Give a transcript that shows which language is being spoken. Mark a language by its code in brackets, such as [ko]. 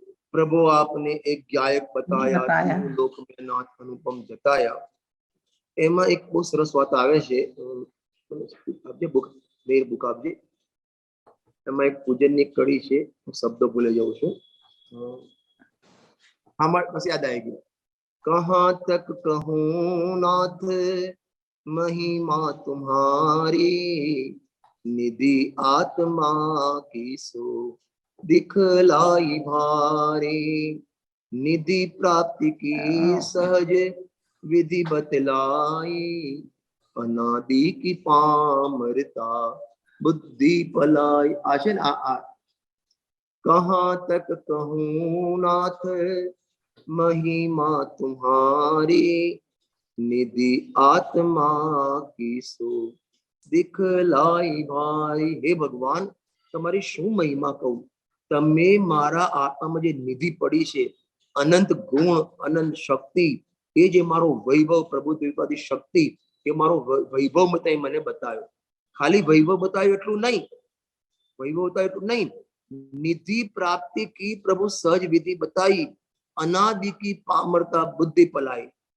[hi] પ્રભુ આપને એક ગાયક બતાયા, લોક મેં નાથ અનુપમ જતાયા. [gu] એમાં એક બહુ સરસ વાત આવે છે, આપજે બુક, મેર બુક આપજે. એમાં એક પૂજનની કડી છે, હું શબ્દ ભૂલી જાઉં છું. હા, બસ યાદ આવી ગયું. [hi] कहाँ तक कहूँ नाथ महिमा तुम्हारी, निधि आत्मा की सो दिखलाई भारी. निधि प्राप्ति की सहज विधि बतलाई, अनादि की पामरता बुद्धि पलाई. आ [gu] છે ને આ [hi] कहाँ तक कहूँ नाथ महिमा तुम्हारी, निधि आत्मा की सो दिखलाई भाई. [gu] હે ભગવાન, તમારી શું મહિમા કહું? તમે મારા આત્મામાં જે નિધિ પડી છે, અનંત ગુણ, અનંત શક્તિ, એ જે મારો વૈભવ, પ્રભુ દ્વિપાદી શક્તિ, એ મારો વૈભવ મને બતાવ્યો. ખાલી વૈભવ બતાવ્યો એટલું નહીં, વૈભવ બતાવ્યો એટલું નહીં, નિધિ પ્રાપ્તિ કી પ્રભુ સહજ વિધિ બતાવી, [hi] અનાદિ કી પામરતા બુદ્ધિ પલાઈ.